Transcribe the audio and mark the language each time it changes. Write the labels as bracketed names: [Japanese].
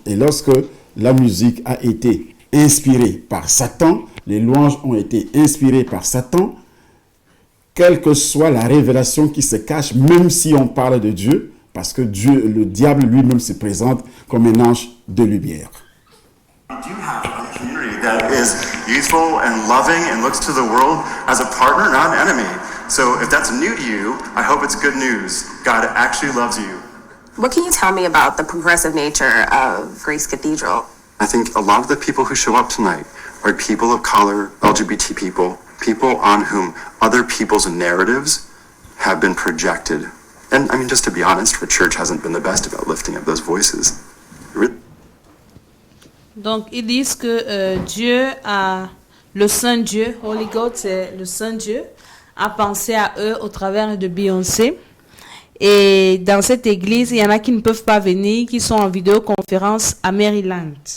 [French] Et lorsque la musique a été inspirée par Satan, les louanges ont été inspirées par Satan, quelle que soit la révélation qui se cache, même si on parle de Dieu, parce que Dieu, le diable lui-même se présente comme un ange de lumière. [English] We do have a community that is youthful and loving and looks to the world as a partner, not an enemy. So if that's new to you, I hope it's good news. God actually loves you. What can you tell me about the progressive nature of Grace Cathedral? I think a lot of the people who show up tonight are people of color, LGBT people, people on whom other people's narratives have been projected. And I mean, just to be honest, the church hasn't been the best about lifting up those voices. [French] Donc, ils disent que Dieu a, le Saint Dieu, [English] Holy God, [French] c'est le Saint Dieu, a pensé à eux au travers de Beyoncé. Et dans cette église, il y en a qui ne peuvent pas venir, qui sont en vidéoconférence à Maryland.